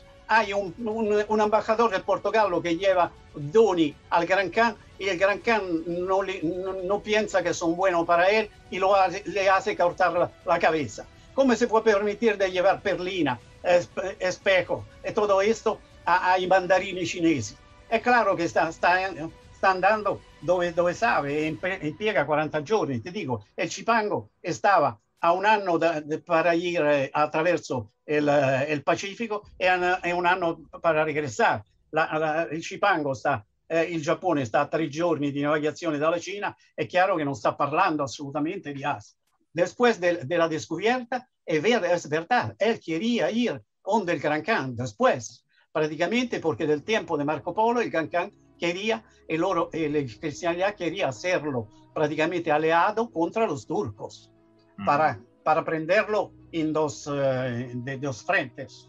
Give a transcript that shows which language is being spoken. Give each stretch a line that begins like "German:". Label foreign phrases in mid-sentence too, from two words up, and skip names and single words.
Spanish: Hay un embajador de Portugal que lleva doni al Gran Khan, y el Gran Khan no piensa que son buenos para él y le hace cortar la cabeza. ¿Cómo se puede permitir de llevar perlina, espejo y todo esto a mandarines chineses? Es claro que está andando dove sabe,
Italian: impiega 40 giorni.
Spanish: Te digo, el Chipango estaba a un año para ir attraverso el Pacífico
Italian: e un anno
Spanish: para regresar.
Italian: Il Chipango il Giappone sta a 3 giorni di navigazione dalla Cina, è chiaro che non sta parlando assolutamente di Asia.
Spanish: Después de la descubierta, es verdad, él quería ir donde el Gran Khan, después, prácticamente porque del tiempo de Marco Polo, el Gran Khan quería, la cristianidad quería hacerlo prácticamente aliado contra los turcos, para prenderlo en dos frentes.